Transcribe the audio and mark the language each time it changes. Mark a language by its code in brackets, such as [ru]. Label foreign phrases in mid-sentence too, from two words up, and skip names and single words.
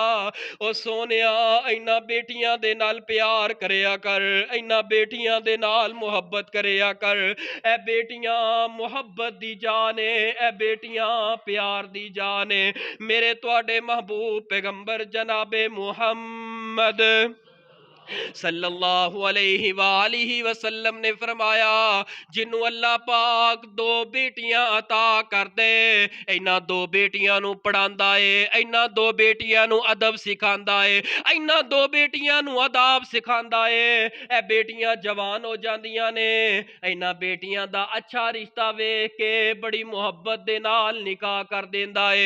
[pa] او سونیا انہاں بیٹیاں دے نال پیار کریا کر، انہاں بیٹیاں دے نال محبت کریا کر. اے بیٹیاں محبت دی جان ہے، اے بیٹیاں پیار دی جان ہے. میرے تہاڈے محبوب پیغمبر جنابِ محمد [ar] صلى الله عليه وآله وسلم [pa] نے فرمایا جنّوں اللہ پاک دو بیٹیاں عطا کر دے، انہاں دو بیٹیاں نوں پڑھاندا ہے، انہاں دو بیٹیاں نوں ادب سکھاندا ہے، انہاں دو بیٹیاں نوں آداب سکھاندا ہے. اے بیٹیاں جوان ہو جاندیاں نے، انہاں بیٹیاں دا اچھا رشتہ ویکھ کے بڑی محبت دے نال نکاح کر دیندا ہے.